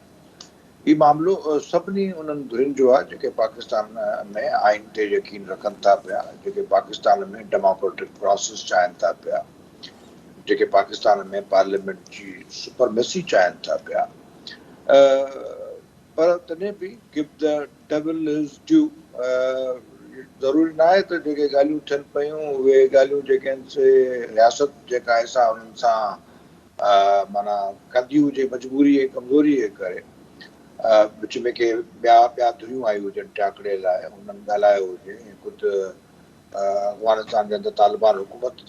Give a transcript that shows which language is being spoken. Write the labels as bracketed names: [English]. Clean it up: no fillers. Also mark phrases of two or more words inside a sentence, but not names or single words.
[Sindhi] हीउ मामिलो सभिनी उन्हनि धुरियुनि जो आहे जेके पाकिस्तान में आइन ते यकीन रखनि था पिया, जेके पाकिस्तान में [English] democratic process [Sindhi] चाहिनि था पिया, जेके पाकिस्तान में पार्लियामेंट जी सुपरमेसी चाहिनि था पिया। पर तॾहिं बि [English] give the devil his due, [Sindhi] ज़रूरी न आहे त जेके ॻाल्हियूं थियनि पियूं उहे ॻाल्हियूं जेके आहिनि से रियासत जेका आहे सा उन्हनि सां माना कंदी हुजे मजबूरी ऐं कमज़ोरी जे करे। विच में के ॿिया धुरियूं आयूं हुजनि टाकड़े लाइ, हुननि ॻाल्हायो हुजे, ख़ुदि अफ़गानिस्तान जे अंदरि तालिबान हुकूमत